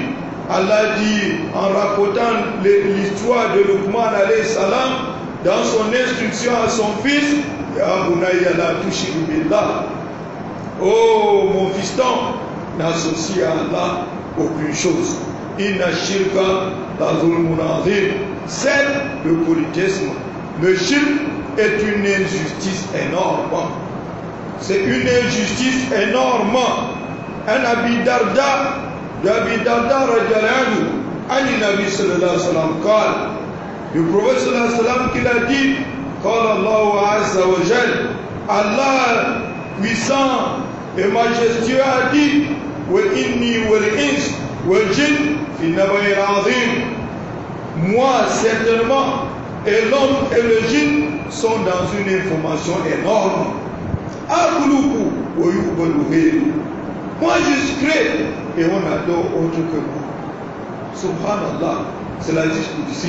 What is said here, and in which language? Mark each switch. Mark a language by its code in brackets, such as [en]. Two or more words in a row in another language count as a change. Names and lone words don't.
[fr] Allah dit, en rapportant l'histoire de Luqman [ar] عليه السلام, [fr] dans son instruction à son fils, oh mon fiston, n'associe à Allah aucune chose. [ar] إن الشرك لظلم عظيم. [fr] C'est le polythéisme. Le shirk est une injustice énorme. C'est une injustice énorme. [ar] عن أبي الدرداء، رضي الله عنه، نبي صلى الله عليه وسلم, [fr] le prophète [ar] صلى الله عليه وسلم [fr] qu'il a dit, [ar] الله عز وجل, [fr] Allah puissant et majestueux a dit, [ar] وإني والإنس والجن في نبأ عظيم. [fr] Moi certainement, et l'homme et le djinn sont dans une information énorme. Moi je crée et on adore autre que moi. Subhanallah, c'est la discours ici.